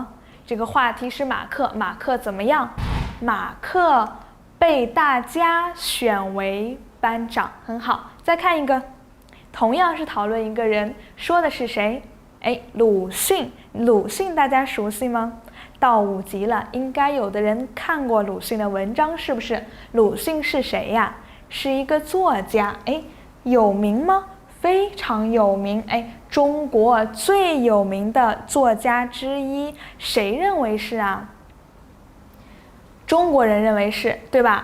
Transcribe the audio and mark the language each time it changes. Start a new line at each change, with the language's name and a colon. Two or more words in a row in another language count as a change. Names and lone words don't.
Chinese: 這個話題是馬克，馬克怎麼樣？馬克被大家選為班長，很好。再看一個，同樣是討論一個人，說的是誰？魯迅。魯迅大家熟悉嗎？到5級了，應該有的人看過魯迅的文章，是不是？魯迅是誰呀？是一個作家。有名嗎？非常有名。中國最有名的作家之一，誰認為是啊？中國人認為是，對吧？